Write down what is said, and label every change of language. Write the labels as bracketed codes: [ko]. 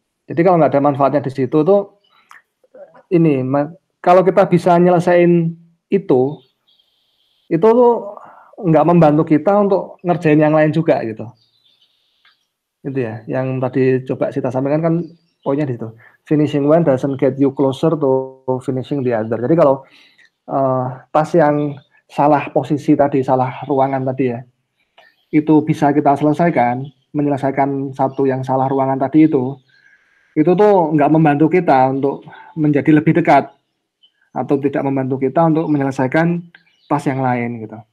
[id] Jadi kalau nggak ada manfaatnya di situ tuh ini, kalau kita bisa nyelesain itu tuh nggak membantu kita untuk ngerjain yang lain juga gitu. Itu ya, yang tadi coba Sita sampaikan kan poinnya di situ. [en] Finishing one doesn't get you closer to finishing the other. [id] Jadi kalau tas yang salah posisi tadi, salah ruangan tadi ya, itu bisa kita selesaikan, menyelesaikan satu yang salah ruangan tadi itu tuh nggak membantu kita untuk menjadi lebih dekat atau tidak membantu kita untuk menyelesaikan tas yang lain gitu.